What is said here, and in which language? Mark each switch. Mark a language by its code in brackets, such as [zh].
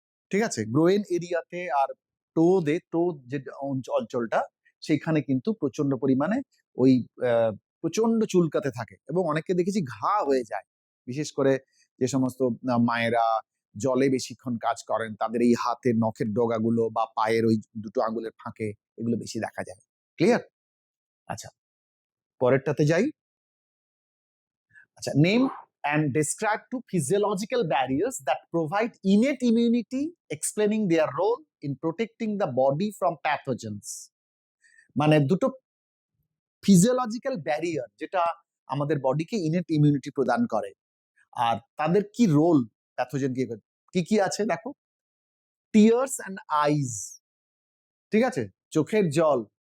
[bn] ঠিক আছে, গ্রোয়েন এরিয়াতে আর টো যে অঞ্চলটা, সেখানে কিন্তু প্রচন্ড পরিমাণে ওই প্রচন্ড চুলকাতে থাকে এবং অনেকে দেখেছি ঘা হয়ে যায়। বিশেষ করে যে সমস্ত মায়েরা জলে বেশিক্ষণ কাজ করেন, তাদের এই হাতের নখের ডগাগুলো বা পায়ের ওই দুটো আঙ্গুলের ফাঁকে এগুলো বেশি দেখা যায়। ক্লিয়ার? আচ্ছা, পরেরটাতে যাই। [en] আচ্ছা, name and describe two physiological barriers that provide innate immunity, explaining their role in protecting the body from pathogens. [bn] মানে দুটো ফিজিওলজিক্যাল ব্যারিয়ার যেটা আমাদের বডিকে ইনেট ইমিউনিটি প্রদান করে, আর তাদের কি রোল প্যাথোজেন কি কি আছে দেখো। টিয়ার্স অ্যান্ড আইজ, ঠিক আছে, চোখের জল।